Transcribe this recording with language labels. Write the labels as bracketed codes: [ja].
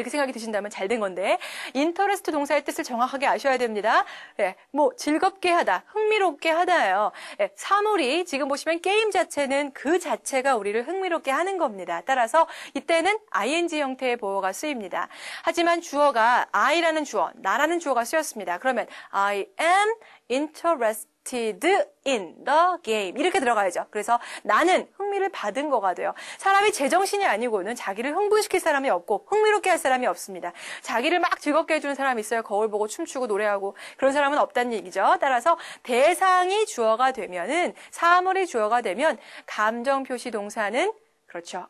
[ko] 이렇게 생각이 드신다면 잘 된 건데 interest 동사의 뜻을 정확하게 아셔야 됩니다. 네, 뭐 즐겁게 하다, 흥미롭게 하다예요. 네, 사물이 지금 보시면 게임 자체는 그 자체가 우리를 흥미롭게 하는 겁니다. 따라서 이때는 ing 형태의 보어가 쓰입니다. 하지만 주어가 I라는 주어, 나라는 주어가 쓰였습니다. [en] 그러면 I am interested in the game 이렇게 들어가야죠. [ko] 그래서 나는 흥미를 받은 거가 돼요. 사람이 제정신이 아니고는 자기를 흥분시킬 사람이 없고 흥미롭게 할 사람이 없습니다. 자기를 막 즐겁게 해주는 사람이 있어요. 거울 보고 춤추고 노래하고 그런 사람은 없다는 얘기죠. 따라서 대상이 주어가 되면은 사물이 주어가 되면 감정 표시 동사는 그렇죠.